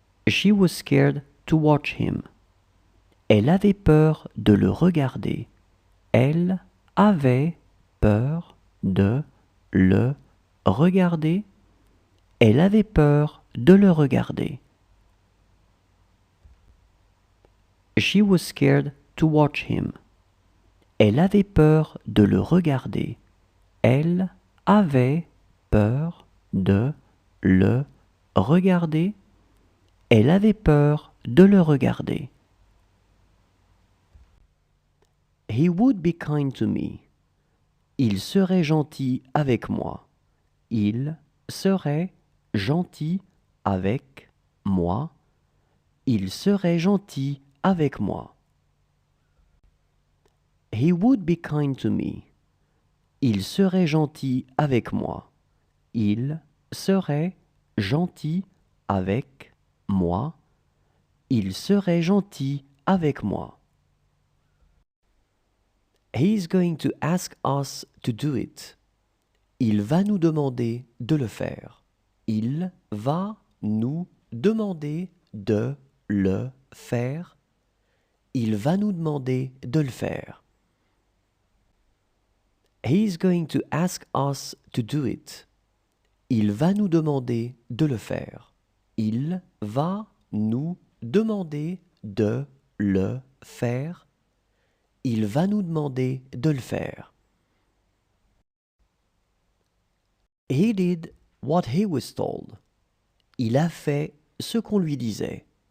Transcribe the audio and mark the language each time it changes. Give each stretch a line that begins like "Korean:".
English: She was scared to watch him.
French: Elle avait peur de le regarder. Elle avait peur de le regarder. Elle avait peur de le regarder.
English: She was scared to watch him.
French: Elle avait peur de le regarder. Elle avait peur de le regarder. Elle avait peur de le regarder.
English: He would be kind to me.
French: Il serait gentil avec moi. Il serait gentil avec moi. Il serait gentil avec moi.
English: He would be kind to me.
French: Il serait gentil avec moi. Il serait gentil avec moi. Il serait gentil avec moi.
English: He is going to ask us to do it.
French: Il va nous demander de le faire. Il va nous demander de le faire. Il va nous demander de le faire.
English: He is going to ask us to do it.
French: Il va nous demander de le faire. Il va nous demander de le faire. Il va nous demander de le faire.
English: He did what he was told.
French: Il a fait ce qu'on lui disait.